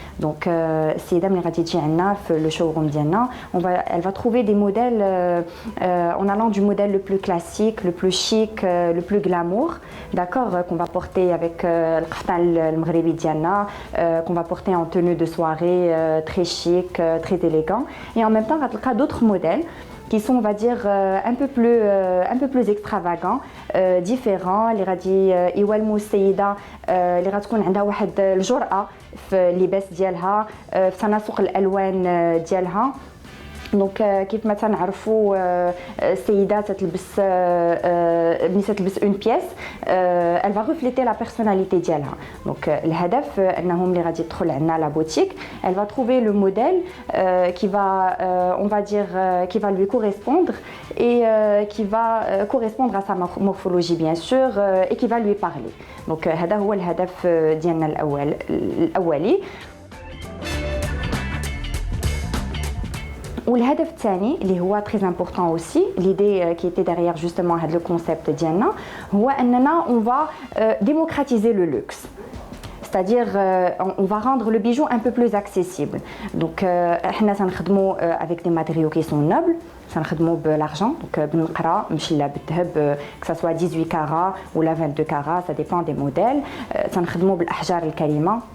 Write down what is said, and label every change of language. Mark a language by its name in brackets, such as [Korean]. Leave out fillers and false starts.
[French] Donc [Arabic] السيدة ملي غادي تجي عندنا في لو شوروم ديالنا [French] elle va trouver des modèles en allant du modèle le plus classique, le plus chic, le plus glamour, d'accord, qu'on va porter avec [Arabic] القفطان المغربي ديالنا, [French] qu'on va porter en tenue de soirée très chic, très élégant. Et en même temps غتلقى d'autres modèles qui sont, on va dire, un peu plus extravagants, différents. [Arabic] اللي غادي يوالموا السيده اللي غتكون عندها واحد الجرأة في اللباس ديالها في تناسق الالوان ديالها. دونك كيف ما تنعرفوا السيده تتلبس ملي تلبس اون بيس [French] elle va refléter la personnalité [Arabic] ديالها. دونك الهدف انهم اللي غادي يدخل عندنا لا بوتيك [French] elle va trouver le modèle qui va on va dire qui va lui correspondre et qui va correspondre à sa morphologie bien sûr et qui va lui parler. [Arabic] دونك هذا هو الهدف ديالنا الاولي. والهدف الثاني اللي هو [French] très important aussi, l'idée qui était derrière justement [Arabic] هذا الكونسيبت ديالنا هو اننا [French] on va démocratiser le luxe. C'est-à-dire on va rendre le bijou un peu plus accessible. Donc احنا تنخدموا avec des matériaux qui sont nobles, [Arabic] تنخدموا بالارجون دونك بالنقره ماشي لا بالذهب [French] que ça soit 18 carats ou la 22 carats, ça dépend des modèles. [Arabic] تنخدموا بالاحجار الكريمه